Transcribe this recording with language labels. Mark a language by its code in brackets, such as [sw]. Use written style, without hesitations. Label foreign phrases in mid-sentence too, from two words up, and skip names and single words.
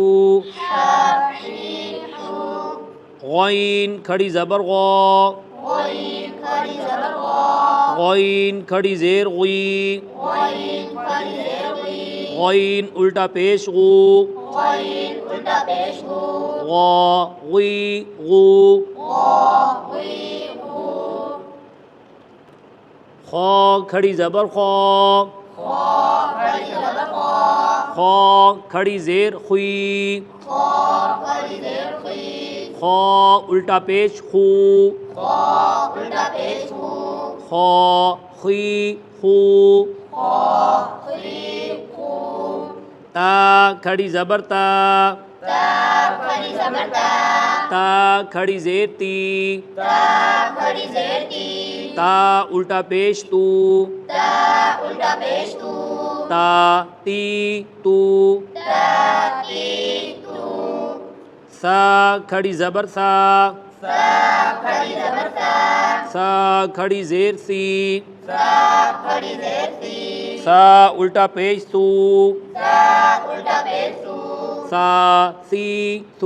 [ur] ہا ہی ہو۔ غین کھڑی زبر غا، غین کھڑی زبر غا، غین کھڑی زیر غی، غین کھڑی زیر غی، غین الٹا پیش غو، غین الٹا پیش غو، غا غی غو، غا غی غو، خا کھڑی زبر خا، خا کھڑی زبر خا، خا کھڑی زیر خوی، خا کھڑی زیر خی، خا الٹا پیش خو، خا الٹا پیش خو، خا خی خو، خا خی خو، تا کھڑی زبر تا، تا کھڑی زبر تا، تا کھڑی زیر تی، تا کھڑی زیر تی، تا الٹا پیش تو، تا الٹا پیش تو، تا تی تو، تا تی تو، سا کھڑی زبر سا، سا کھڑی زبر سا، سا کھڑی زیر سی، سا کھڑی زیر سی، سا الٹا پیش سو، سا الٹا پیش سو، سا سی سو،